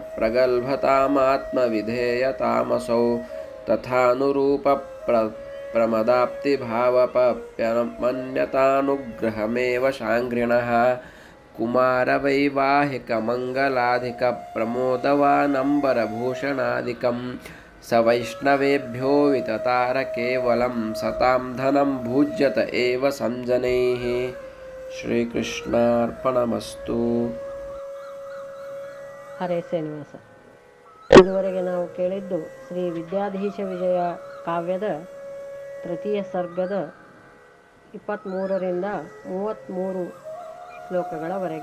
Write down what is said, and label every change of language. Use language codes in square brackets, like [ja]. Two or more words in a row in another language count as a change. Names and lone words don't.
[sa] ಪ್ರಗಲ್ಭತಾಮಾತ್ಮವಿಧೇಯತಾಮಸೌ ತಥಾನುರೂಪ ಪ್ರಮದಾಪ್ತಿಭಾವಪಪ್ಯಮನ್ಯತಾನುಗ್ರಹಮೇವ ಶಾಂಘ್ರಿಣಃ ಕುಮಾರವೈವಾಹಿಕಮಂಗಲಾಧಿಕ ಪ್ರಮೋದವಾನಂಬರಭೂಷಣಾದಿಕಂ ಸ ವೈಷ್ಣವೇಭ್ಯೋ ವಿತತಾರ ಕೇವಲಂ ಸತಾಂ ಧನಂ ಭುಜ್ಯತ ಏವ ಸಂಜನೈಃ. ಶ್ರೀಕೃಷ್ಣಾರ್ಪಣಮಸ್ತು. ಹರೇ ಶ್ರೀನಿವಾಸ. [kn] ಇದುವರೆಗೆ ನಾವು ಕೇಳಿದ್ದು ಶ್ರೀ ವಿದ್ಯಾಧೀಶ ವಿಜಯ ಕಾವ್ಯದ ತೃತೀಯ ಸರ್ಗದ 23ರಿಂದ 33 ಶ್ಲೋಕಗಳವರೆಗೆ.